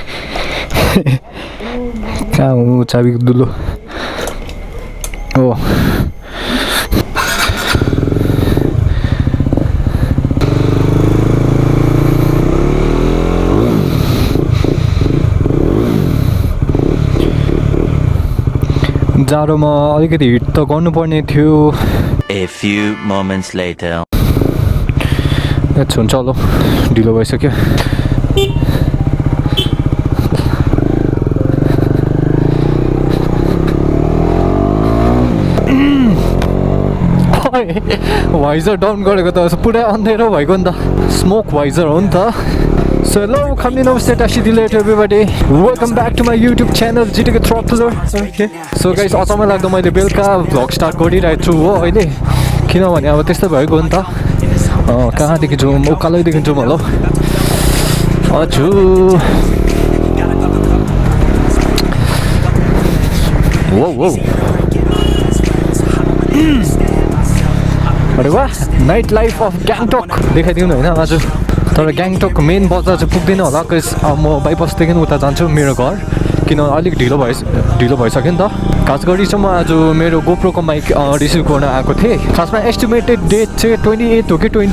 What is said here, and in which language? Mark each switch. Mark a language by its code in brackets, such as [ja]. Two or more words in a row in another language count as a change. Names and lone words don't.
[ne] कहाँ हो चाबी दुलो हो जाडोमा अलिकति हिट त गर्नुपर्ने थियो [en] A few moments later. [ne] हुन्छ ल ढिलो भइसक्यो वाइजर डाउन गरेको त पुरै अँधेरो भएको नि त [en] smoke visor [ne] हो नि त [en] So hello, coming namaste, Tashidilat everybody. Welcome back to my YouTube channel, GTK Throttler. Okay. So guys, [ne] अचम्म लाग्दो मैले बेलुका [en] vlog start [ne] गरिरहेको छु हो अहिले किनभने अब त्यस्तो भएको नि त कहाँदेखि जाउँ उकालैदेखि जाउँ होला हजुर वो वो अरे वाह [en] night life of Gangtok [ne] देखाइदिउँ होइन आज तर ग्याङटक मेन बजार चाहिँ पुग्दैन होला बिकज म बाइपासदेखि उता जान्छु मेरो घर किन अलिक ढिलो भइसक्यो नि त खास गरी चाहिँ म आज मेरो गोप्रोको [en] mic receive [ne] गर्न आएको थिएँ खासमा [en] estimated date [ne] चाहिँ 28 हो कि